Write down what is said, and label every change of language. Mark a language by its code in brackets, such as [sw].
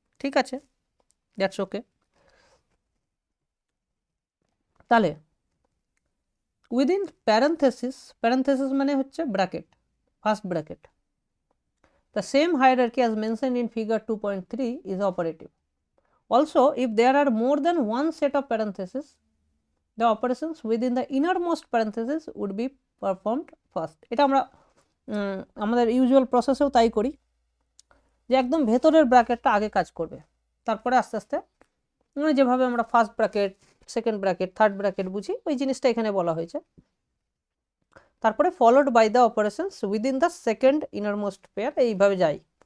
[bn] ঠিক আছে, [en] That's okay. [bn] তাহলে উইদিন প্যারেন্থেসিস, প্যারেন্থেসিস মানে হচ্ছে bracket, first bracket, [en] the same hierarchy as mentioned in figure 2.3 is operative. Also, if there are more than one set of parentheses, the operations within the innermost parenthesis would be performed first. [bn] এটা আমরা আমাদের usual প্রসেসেও তাই করি, যে একদম ভেতরের ব্র্যাকেটটা আগে কাজ করবে, তারপরে আস্তে আস্তে মানে যেভাবে আমরা first bracket, second bracket, third bracket বুঝি, ওই জিনিসটা এখানে বলা হয়েছে। তারপরে [en] followed by the operations within the second innermost pair, [bn] এইভাবে যাই।